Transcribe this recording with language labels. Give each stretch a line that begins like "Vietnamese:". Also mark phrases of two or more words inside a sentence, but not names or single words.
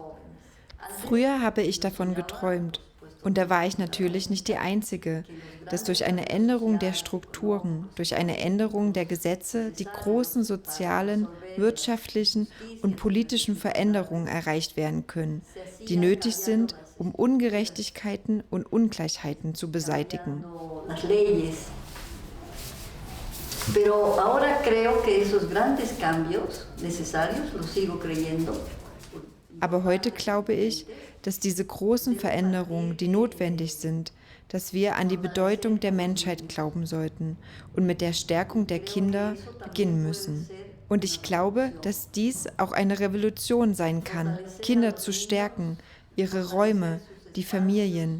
German: Früher habe ich davon geträumt. Und da war ich natürlich nicht die Einzige, dass durch eine Änderung der Strukturen, durch eine Änderung der Gesetze die großen sozialen, wirtschaftlichen und politischen Veränderungen erreicht werden können, die nötig sind, um Ungerechtigkeiten und Ungleichheiten zu beseitigen.
Spanish: Pero ahora creo que esos grandes cambios necesarios, los sigo creyendo.
German: Aber heute glaube ich, dass diese großen Veränderungen, die notwendig sind, dass wir an die Bedeutung der Menschheit glauben sollten und mit der Stärkung der Kinder beginnen müssen. Und ich glaube, dass dies auch eine Revolution sein kann, Kinder zu stärken, ihre Räume, die Familien.